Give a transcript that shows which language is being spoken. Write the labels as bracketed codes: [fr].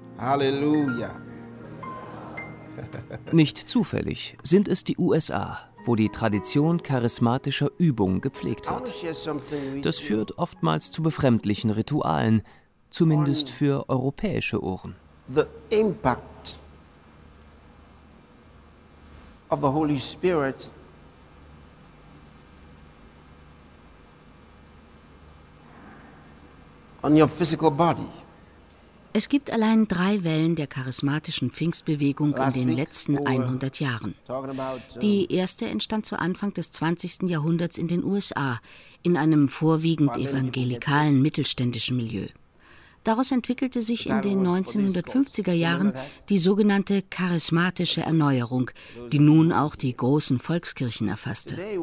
[de] Halleluja! Nicht zufällig sind es die USA, wo die Tradition charismatischer Übung gepflegt wird. Das führt oftmals zu befremdlichen Ritualen, zumindest für europäische Ohren. [en] The impact of the Holy Spirit on your physical body. [de] Es gibt allein drei Wellen der charismatischen Pfingstbewegung in den letzten 100 Jahren. Die erste entstand zu Anfang des 20. Jahrhunderts in den USA, in einem vorwiegend evangelikalen mittelständischen Milieu. Daraus entwickelte sich in den 1950er Jahren die sogenannte charismatische Erneuerung, die nun auch die großen Volkskirchen erfasste.